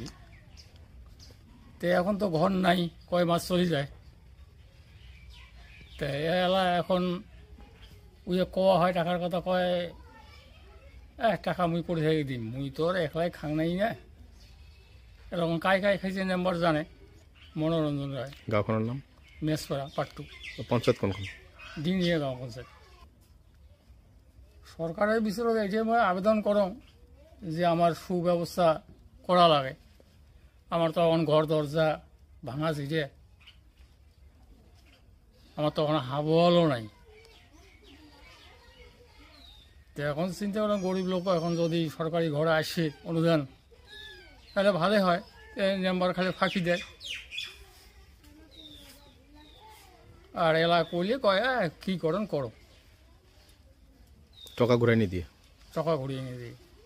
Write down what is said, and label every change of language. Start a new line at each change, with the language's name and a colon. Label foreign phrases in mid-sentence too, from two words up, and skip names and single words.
Rangpuri: তো এখন তো ঘর নাই, কয় মাস চলে যায়। তো এলা এখন ওই কোয়া হয় টাকার কথা, কয় টাকা মুই করে থেকে দিম, মুই তো আর একলাই খাং নাই না। এরকম কায় খাইছে নাম্বার জানে। মনোরঞ্জন রায়,
Assamese: গাঁওখনৰ নাম? মেসপড়া পাট্টু, পঞ্চায়ত কোনখন? ডিঙিয়া গাঁও পঞ্চায়েত।
Rangpuri: সরকারের বিচারক এটাই মই আবেদন করং যে আমার সুব্যবস্থা করা লাগে। আমার তো এখন ঘর দরজা ভাঙা ছিটে, আমার তো এখন হাবলও নাই। তো এখন চিন্তা করলাম গরিব লোক এখন যদি সরকারি ঘরে আসে অনুদান, তাহলে ভালো হয়। নাম্বার খালি ফাঁকি দেয়, আর এলা করলে কয় কি করেন করো,
Assamese: টকা ঘূৰাই নিদিয়ে?
Bangla: টাকা ঘুরিয়ে নিয়ে দিই।